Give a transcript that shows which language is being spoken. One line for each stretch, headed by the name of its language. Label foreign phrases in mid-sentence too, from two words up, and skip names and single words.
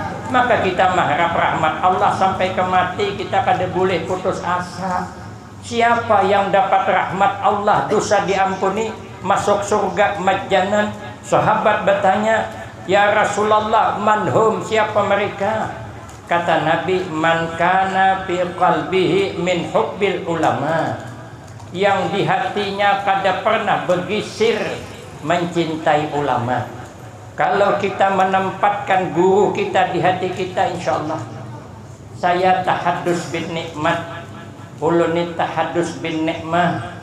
Indonesian: Maka kita mengharap rahmat Allah sampai kemati, kita kada boleh putus asa. Siapa yang dapat rahmat Allah, dosa diampuni, masuk surga majjanan. Sahabat bertanya,
Arabic: يا رسول الله، منهم,
Indonesian: siapa mereka? Kata Nabi,
Arabic: من كان في قلبه من حب العلماء,
Indonesian: yang di hatinya kada pernah bergisir mencintai ulama. Kalau kita menempatkan guru kita di hati kita,
Arabic: إن شاء الله. Saya تحدث بالنعمة, uluni تحدث بالنعمة.